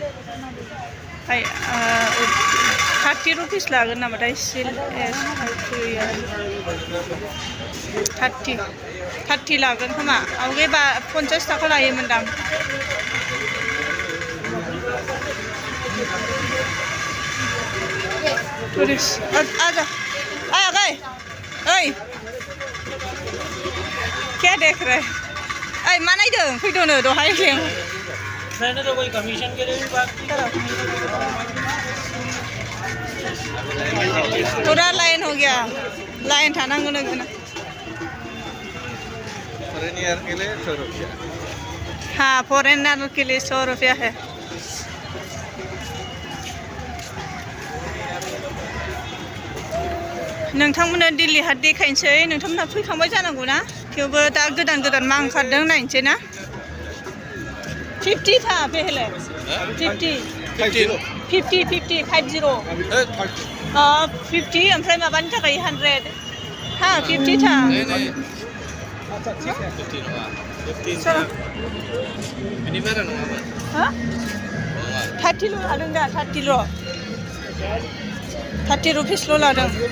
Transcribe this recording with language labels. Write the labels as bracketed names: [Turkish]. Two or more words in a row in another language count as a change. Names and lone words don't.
[Bodo] 30 रुपिस लागोन नामाथाय सिल 30 लागोन खोमा आवगायबा 50 थाखा लायोमोनदां [Hindi] टुरिस्ट आजा आया गए ओइ क्या देख रहे ओइ [Bodo] मा नायदों फैद'नो दहाय लें [Hindi] मैंने तो कोई कमीशन के लिए भी बात पूरा लाइन हो गया लाइन था [Bodo] नांगो नोंगोना [Hindi] फॉरेनियर के लिए 100 रुपया हाँ फॉरेनर के लिए 100 रुपया है [Bodo] नोंथांमोननो दिल्ली हाट देखायनोसै नोंथांमोनहा फैखांबाय जानांगौ ना थेवबो दा गोदान गोदान मा ओंखारदों नायनोसै ना 50 [Hindi] था पहले [Bodo] 50 ओमफ्राय माबानि थाखाय 100 हाँ 50 था हाँ 30 लादों दा 30 रुपिसल' लादों